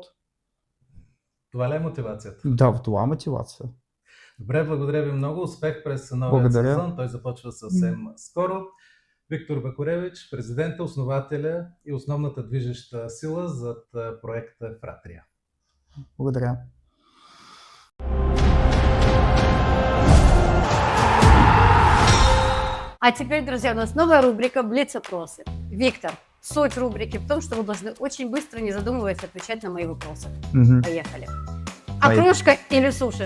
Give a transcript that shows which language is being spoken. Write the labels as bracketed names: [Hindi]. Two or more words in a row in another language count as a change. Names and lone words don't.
[Bulgarian] Това ли е мотивацията? Да, това е мотивация. Добре, благодаря ви много. Успех през новия сезон. Той започва съвсем скоро. Виктор Бакуревич, президента, основателя и основната движеща сила зад проекта Фратрия. Благодаря. [Russian] А теперь, друзья, у нас новая рубрика «Блиц-опросы». Виктор, суть рубрики в том, что вы должны очень быстро, не задумываясь, отвечать на мои вопросы. Поехали. Окрошка или суши?